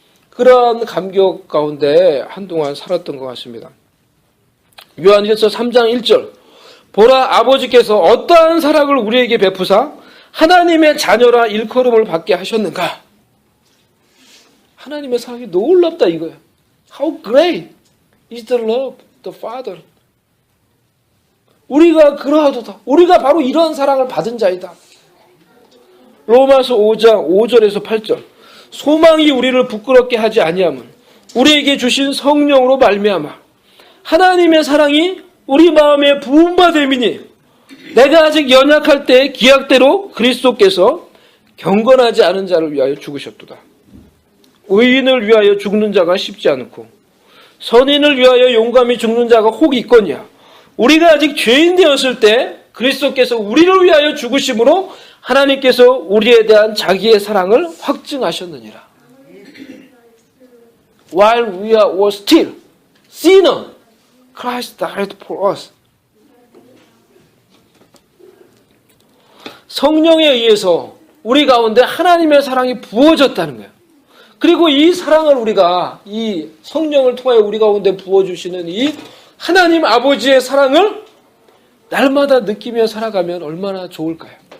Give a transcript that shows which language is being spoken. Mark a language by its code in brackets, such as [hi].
[ko] 그런 감격 가운데 한동안 살았던 것 같습니다. 요한일서 3장 1절 보라 아버지께서 어떠한 사랑을 우리에게 베푸사 하나님의 자녀라 일컬음을 받게 하셨는가. 하나님의 사랑이 놀랍다 이거예요. [en] How great is the love, the Father. [ko] 우리가 그러하도다. 우리가 바로 이러한 사랑을 받은 자이다. 로마서 5장 5절에서 8절 소망이 우리를 부끄럽게 하지 아니함은 우리에게 주신 성령으로 말미암아 하나님의 사랑이 우리 마음에 부음받음이니 내가 아직 연약할 때 기약대로 그리스도께서 경건하지 않은 자를 위하여 죽으셨도다. 의인을 위하여 죽는 자가 쉽지 않고 선인을 위하여 용감히 죽는 자가 혹 있거니와 우리가 아직 죄인 되었을 때 그리스도께서 우리를 위하여 죽으심으로 하나님께서 우리에 대한 자기의 사랑을 확증하셨느니라. [en] While we were still sinner, Christ died for us. [ko] 성령에 의해서 우리 가운데 하나님의 사랑이 부어졌다는 거예요. 그리고 이 사랑을 우리가 이 성령을 통하여 우리 가운데 부어주시는 이 하나님 아버지의 사랑을 날마다 느끼며 살아가면 얼마나 좋을까요?